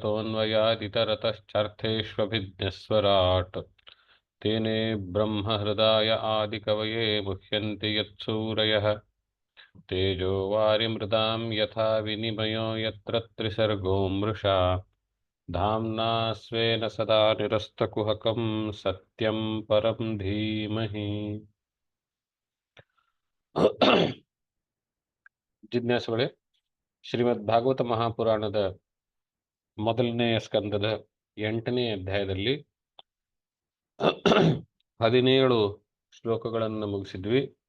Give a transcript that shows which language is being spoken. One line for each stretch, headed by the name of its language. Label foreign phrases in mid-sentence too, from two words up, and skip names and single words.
Sanskrit: यतोऽन्वयादितरतश्चार्थेष्वभिज्ञस्वराट् तेने ब्रह्महृदाय आदिकवये मुह्यन्ति यत्सूरयः तेजो वारिमृदां यथा विनिमयो यत्र त्रिसर्गो मृषा धाम्ना स्वेन सदा निरस्तकुहकं सत्यं परं धीमहि
Kannada: ಜಿಜ್ಞಾಸುಗಳೇ, ಶ್ರೀಮದ್ ಭಾಗವತ ಮಹಾಪುರಾಣದ ಮೊದಲನೆಯ ಸ್ಕಂದದ 8ನೇ ಅಧ್ಯಾಯದಲ್ಲಿ 17 ಶ್ಲೋಕಗಳನ್ನು ಮುಗಿಸಿದ್ವಿ.